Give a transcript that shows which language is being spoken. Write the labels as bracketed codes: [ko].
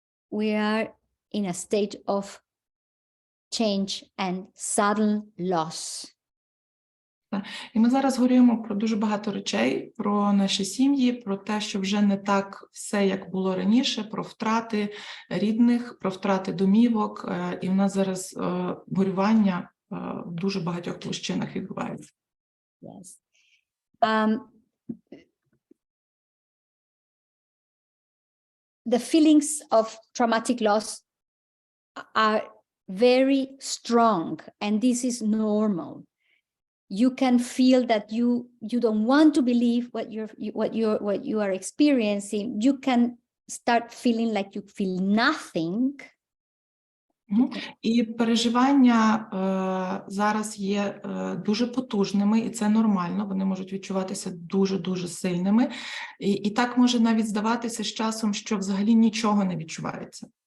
[en] We are in a state of change and sudden loss. [uk] І ми зараз говоримо про дуже багато речей, про наші сім'ї, про те, що вже не так все, як було раніше, про втрати рідних, про втрати домівок. І в нас зараз горювання в дуже багатьох площинах відбувається. [en] Yes. The feelings of traumatic loss are very strong, and this is normal. You can feel that you don't want to believe what you are experiencing. You can start feeling like you feel nothing. [uk] І переживання зараз є дуже потужними, і це нормально, вони можуть відчуватися дуже-дуже сильними. І так може навіть здаватися з часом, що взагалі нічого не відчувається.